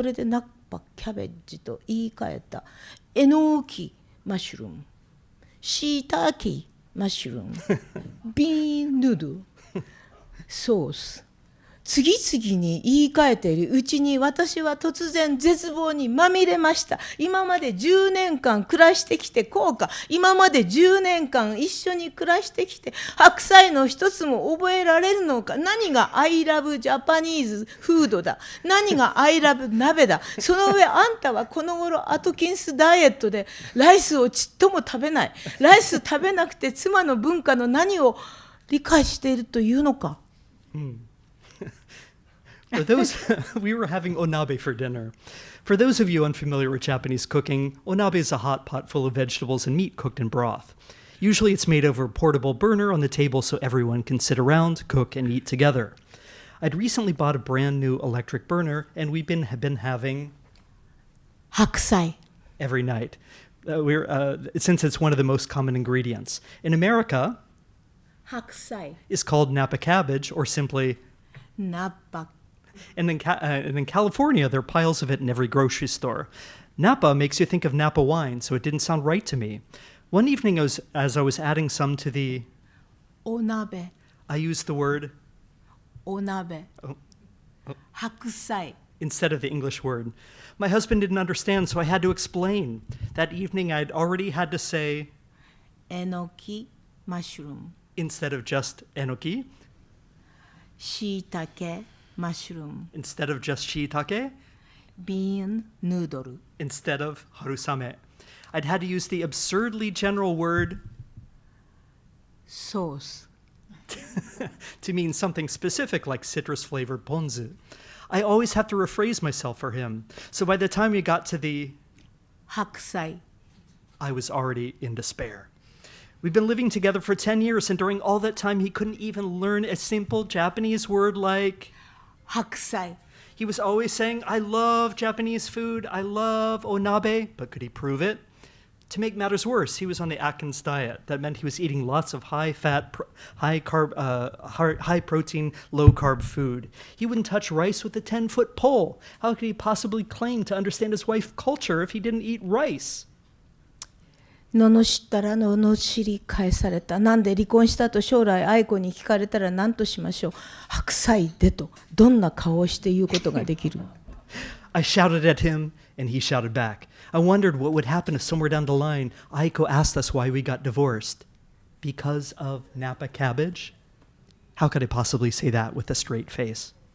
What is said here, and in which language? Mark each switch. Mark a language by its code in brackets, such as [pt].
[ja] それでナッパキャベジと言い換えた。えのきマッシュルーム、シータキマッシュルーム、ビーンヌードル、ソース、次々に言い換えているうちに私は突然絶望にまみれました。今まで10年間暮らしてきてこうか。今まで10年間一緒に暮らしてきて白菜の一つも覚えられるのか。何が [en] I love Japanese food [ja] だ。何が [en] I love [ja] 鍋だ。その上あんたはこの頃アトキンスダイエットでライスをちっとも食べない。ライス食べなくて妻の文化の何を理解しているというのか。 [en] We were having onabe for dinner. For those of you unfamiliar with Japanese cooking, onabe is a hot pot full of vegetables and meat cooked in broth. Usually it's made over a portable burner on the table so everyone can sit around, cook, and eat together. I'd recently bought a brand new electric burner, and we've been having [ja] 白菜 [en] every night. Since it's one of the most common ingredients. In America, [ja] 白菜 [en] is called Napa cabbage, or simply [ja] ナッパ [en] And in California, there are piles of it in every grocery store. Napa makes you think of Napa wine, so it didn't sound right to me. One evening, as I was adding some to the... [ja] お鍋 [en] I used the word... [ja] お鍋 白菜 [en] instead of the English word. My husband didn't understand, so I had to explain. That evening, I'd already had to say... [ja] えのきマッシュルーム [en] instead of just enoki, [ja] しいたけマッシュルーム [en] instead of just shiitake, [ja] ビーンヌードル [en] instead of harusame. I'd had to use the absurdly general word [ja] ソース [en] to mean something specific like citrus-flavored ponzu. I always have to rephrase myself for him. So by the time we got to the [ja] 白菜 [en] I was already in despair. We've been living together for 10 years, and during all that time, he couldn't even learn a simple Japanese word like [ja] 白菜 [en] He was always saying, I love Japanese food, I love onabe, but could he prove it? To make matters worse, he was on the Atkins diet. That meant he was eating lots of high-fat, high-protein, low-carb food. He wouldn't touch rice with a 10-foot pole. How could he possibly claim to understand his wife's culture if he didn't eat rice? [ja] 罵ったら罵り返された。なんで離婚したと将来愛子に聞かれたら何としましょう。白菜でとどんな顔をして言うことができる。 [en] I shouted at him, and he shouted back. I wondered what would happen if somewhere down the line, Aiko asked us why we got divorced. Because of Napa cabbage? How could I possibly say that with a straight face?